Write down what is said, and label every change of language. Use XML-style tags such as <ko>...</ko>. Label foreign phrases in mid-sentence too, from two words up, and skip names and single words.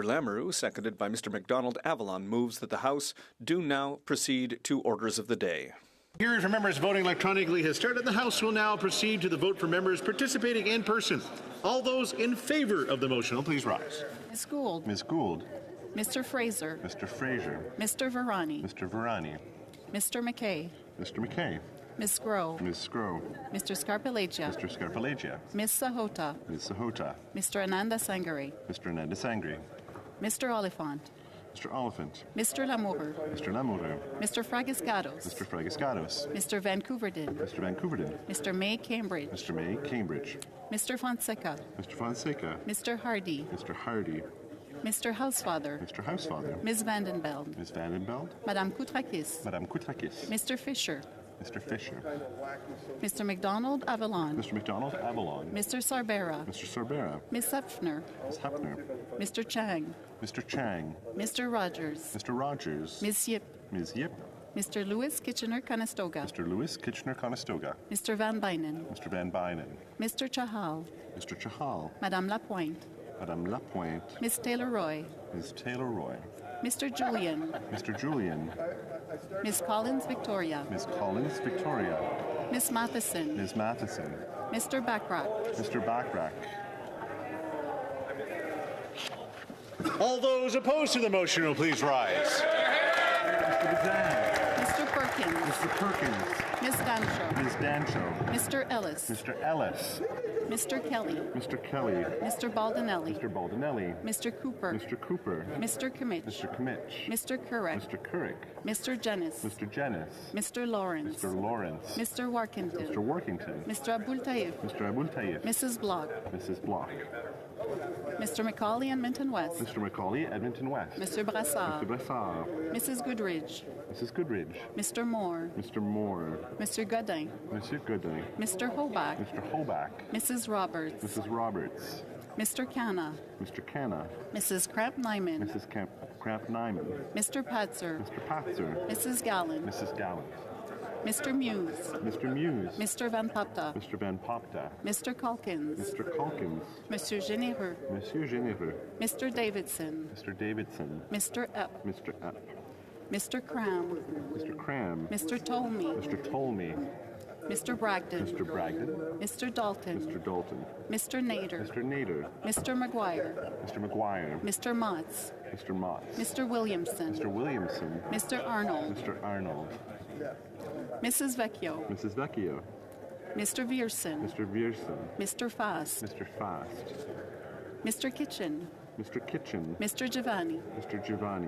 <en>Lamoureux, seconded by Mr. MacDonald Avalon, moves that the House do now proceed to orders of the day. Hearing from members voting electronically has started. The House will now proceed to the vote for members participating in person. All those in favor of the motion will please rise. Ms. Gould. Ms. Gould. Mr. Fraser. Mr. Fraser. Mr. Varani. Mr. Varani. Mr. McKay. Mr. McKay. Ms. Groh. Ms. Scrow. Mr. Scarpellegia. Mr. Scarpellegia. Ms. Sahota. Ms. Sahota. Mr. Ananda Sangare. Mr. Ananda Sangri. Mr. Oliphant. Mr. Oliphant. Mr. Lamour. Mr. Lamoureux. Mr. Fragiscados. Mr. Fragiscados. Mr. Vancouverdin. Mr. Vancouverdin. Mr. May Cambridge. Mr. May Cambridge. Mr. Fonseca. Mr. Fonseca. Mr. Hardy. Mr. Hardy. Mr. Housefather. Mr. Housefather. Ms. Vandenbeld. Ms. Vandenbeld. Madame Koutrakis. Madame Koutrakis. Mr. Fisher. Mr. Fisher. Mr. McDonald Avalon. Mr. McDonald Avalon. Mr. Sarbera. Mr. Sorbera. Ms. Hepfner. Ms. Hepner. Mr. Chang. Mr. Chang. Mr. Rogers. Mr. Rogers. Ms. Yip. Ms. Yip. Mr. Lewis Kitchener-Conestoga. Mr. Lewis Kitchener-Conestoga. Mr. Van Bynen. Mr. Van Bynen. Mr. Chahal. Mr. Chahal. Madame Lapointe. Madame Lapointe. Ms. Taylor-Roy. Ms. Taylor-Roy. Mr. Julian. Mr. Julian. Ms. Collins Victoria. Ms. Collins Victoria. Ms. Matheson. Ms. Matheson. Mr. Backrack. Mr. Backrack. All those opposed to the motion will please rise. Mr. Bazan. Mr. Perkins. Mr. Perkins. Ms. Dancho. Ms. Dancho. Mr. Ellis. Mr. Ellis. Mr. Kelly. Mr. Kelly. Mr. Baldinelli. Mr. Baldinelli. Mr. Cooper. Mr. Cooper. Mr. Kimmich. Mr. Kimmich. Mr. Kurek. Mr. Couric. Mr. Jennis. Mr. Jennis. Mr. Lawrence. Mr. Lawrence. Mr. Warkington. Mr. Workington. Mr. Abul Taif. Mr. Abul Taif. Mrs. Block. Mrs. Block. Mr. McCauley, Edmonton West. Mr. Macaulay, Edmonton West. Mr. Mr. Brassard. Brassard. Mrs. Goodridge. Mrs. Goodridge. Mr. Moore. Mr. Moore. Mr. Godin. Mr. Gooding. Mr. Hoback. Mr. Hoback. Mrs. Roberts. Mrs. Roberts. Mr. Canna. Mr. Canna. Mrs. Kramp-Nyman. Mrs. Kramp-Nyman. Mr. Patzer. Mr. Patzer. Mrs. Gallen. Mrs. Gallant. Mr. Muse. Mr. Muse. Mr. Van Papta. Mr. Van Popta. Mr. Calkins. Mr. Calkins. Monsieur Généreux. Monsieur Généreux. Mr. Davidson. Mr. Davidson. Mr. Epp. Mr. Epp. Mr. Cram. Mr. Cram. Mr. Tolmie. Mr. Tolmie. Mr. Bragdon. Mr. Bragdon. Mr. Dalton. Mr. Dalton. Mr. Nader. Mr. Nader. Mr. McGuire. Mr. McGuire. Mr. Motts. Mr. Motts. Mr. Williamson. Mr. Williamson. Mr. Arnold. Mr. Arnold. Mrs. Vecchio. Mrs. Vecchio. Mr. Vierson. Mr. Vierson. Mr. Fast. Mr. Fast. Mr. Kitchen. Mr. Kitchen. Mr. Giovanni. Mr. Giovanni.</en>